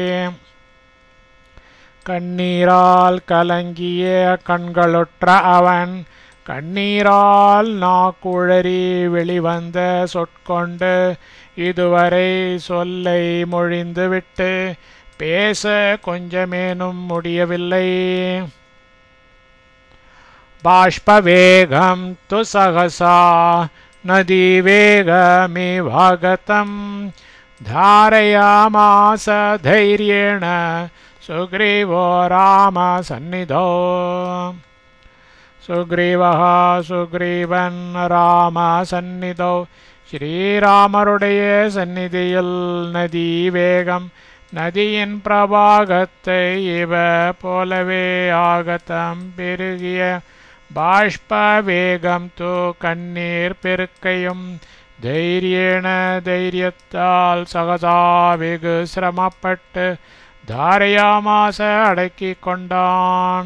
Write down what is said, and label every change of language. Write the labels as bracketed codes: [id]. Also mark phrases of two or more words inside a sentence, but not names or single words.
[ta] கண்ணீரால் கலங்கிய கண்களுற்ற அவன் கண்ணீரால் நாக்குழறி வெளிவந்த சொற்கொண்டு இதுவரை சொல்லை மொழிந்துவிட்டு பேச கொஞ்சமேனும் முடியவில்லை. [sa] बाष्पवेगं तु सहसा नदीवेगमिवागतं धारयामास धैर्येण सुग्रीवो रामसन्निधौ सुग्रीवः सुग्रीवन् रामसन्निधौ [ta] ஸ்ரீராமருடைய சந்நிதியில் நதி வேகம் நதியின் பிரவாகத்தை இவ போலவே ஆகத்தம் பெருகிய பாஷ்ப வேகம் தூ கண்ணீர் பெருக்கையும் தைரியேன தைரியத்தால் சகசா வெகு சிரமப்பட்டு தாரயாமாச அடக்கி கொண்டான்.